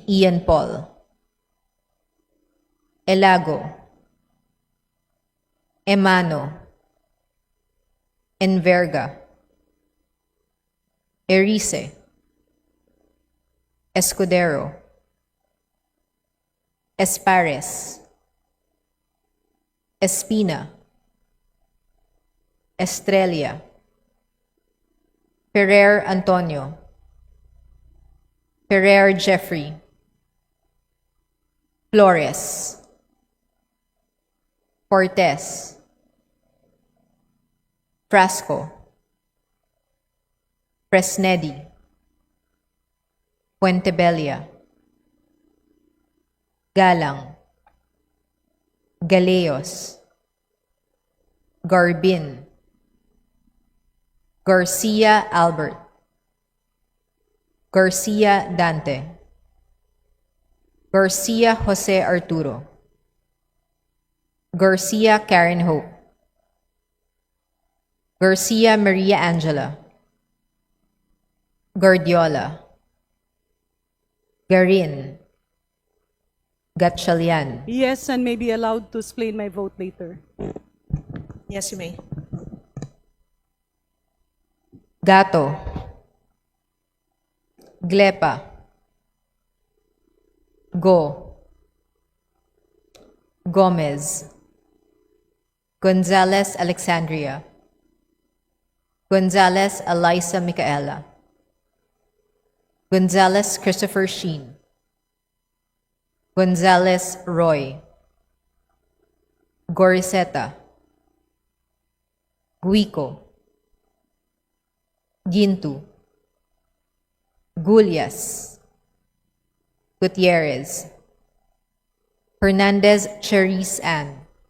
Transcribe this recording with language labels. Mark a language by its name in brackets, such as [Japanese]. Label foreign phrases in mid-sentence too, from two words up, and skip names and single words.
[English] Ian Paul, Elago, Emano, Enverga, Erice, Escudero, Espares, Espina, Estrella, Ferrer Antonio, Ferrer Jeffrey, Flores, Cortez, Frasco, Fresnedi, Puentebella, Galang, Galeos, Garbin, Garcia Albert, Garcia Dante, Garcia Jose Arturo, Garcia Karen Hope, Garcia Maria Angela, Guardiola, Garin, Gatchalian, Yes, and may be allowed to explain my vote later. Yes, you may. Gato, Glepa, Go, Gomez, Gonzalez Alexandria, Gonzalez Eliza Micaela, Gonzalez Christopher Sheen, Gonzalez Roy, Goriseta, Guico, Gintu, Gulyas, Gutierrez, Hernandez Cherise Ann,